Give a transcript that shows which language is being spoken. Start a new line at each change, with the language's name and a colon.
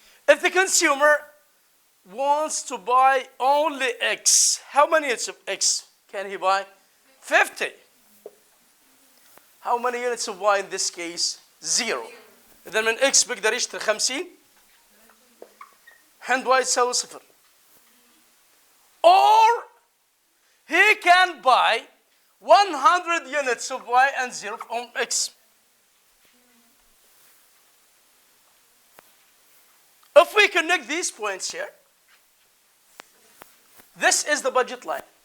English: If the consumer wants to buy only X, how many units of X can he buy? 50. How many units of Y in this case? 0.
Arabic: إذا من X بيقدر يشتري 50 عند Y تساوي 0.
English: Or he can buy 100 units of Y and 0 from X. If we connect these points here, this is the budget line.